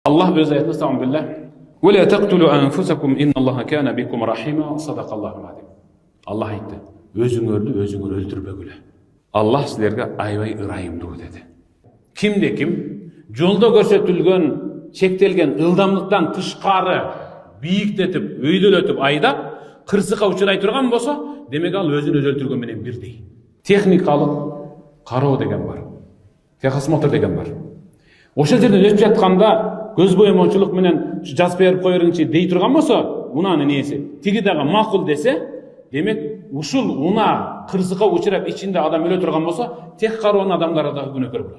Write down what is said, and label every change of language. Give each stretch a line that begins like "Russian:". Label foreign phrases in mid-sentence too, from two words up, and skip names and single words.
Kyrgyz: Аллах өз аятында estağfirullah.
Arabic: ولا تقتلوا أنفسكم إن الله كان بكم رحيما. صدق الله العظيم.
Kyrgyz: Аллах айтты. Өзүңөрдү өзүңөр өлтүрбөгүлө. Аллах сиздерге аябай ырайымдуу деди. Kimde kim жолдо көрсөтүлгөн чектелген ылдамдыктан тышкары бийиктетип, өйдөлөтүп айдап, кырсыкка учурай турган болсо, демек ал өзүн өзү өлтүргөн менен бирдей. Техникалык кароо деген бар. Техосмотр деген бар. Ошол жерден өтүп жатканда көз боемочулук менен жазып берип коерүңчү дей турган болсо, унанын ээси тиги дагы макул десе, демек ушул уна кырсыкка учурап ичинде адам өлө турган болсо, тех кароонун адамдары дагы күнөөкөр болот.